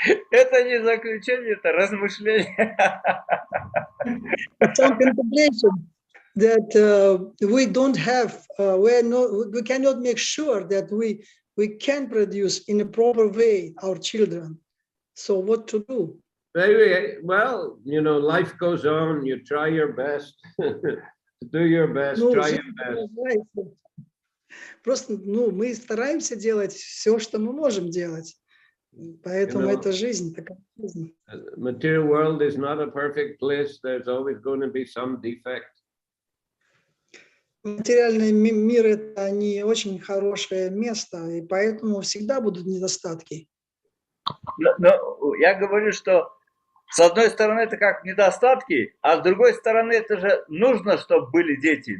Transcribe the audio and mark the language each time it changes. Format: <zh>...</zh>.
<ru>Это не заключение, это размышление.</ru> <en>Some contemplation that we don't have, we cannot make sure that we can produce in a proper way our children. So what to do? Well, you know, life goes on. You try your best. Do your best, try your best.</en> <ru>Просто, мы стараемся делать все, что мы можем делать. Поэтому это жизнь, такая жизнь.</ru> <en>Material world is not a perfect place. There's always going to be some defect.</en> <ru>Материальный мир — это не очень хорошее место, и поэтому всегда будут недостатки. Но я говорю, что с одной стороны это как недостатки, а с другой стороны это же нужно, чтобы были дети.</ru>